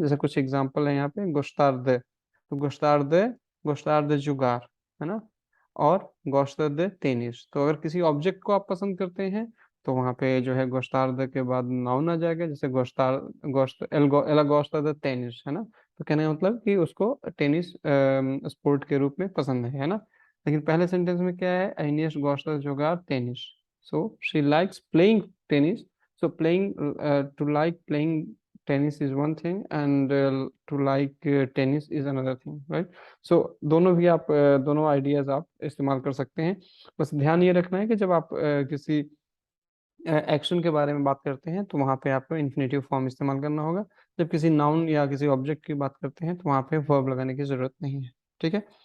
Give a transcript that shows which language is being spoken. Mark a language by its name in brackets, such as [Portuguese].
[Hindi] जैसे कुछ एग्जांपल है यहाँ पे, गोश्तार्द, तो गोश्तार्द, गोश्तार्द जुगार, है ना। और गोश्तार्द तेनिस, तो अगर किसी ऑब्जेक्ट को आप पसंद करते हैं तो वहाँ पे जो है गोश्तार्द के बाद नाउन आ जाएगा, जैसे गोश्तार, गोश्त एला गोश्तार्द तेनिस, है ना। तो कहने का मतलब कि उसको टेनिस स्पोर्ट के रूप में पसंद है ना। लेकिन पहले सेंटेंस में क्या है, [Portuguese] Agnes gosta de jogar टेनिस, [English] so she likes playing tennis. So playing, to like playing tennis is one thing, and to like tennis is another thing, right? So [Hindi] दोनों भी आप दोनों आइडियाज आप इस्तेमाल कर सकते हैं। बस ध्यान ये रखना है कि जब आप किसी एक्शन के बारे में बात करते हैं तो वहाँ पे आपको इन्फिनेटिव फॉर्म इस्तेमाल करना होगा। जब किसी नाउन या किसी ऑब्जेक्ट की बात करते हैं तो वहाँ पे वर्ब लगाने की जरूरत नहीं है, ठीक है।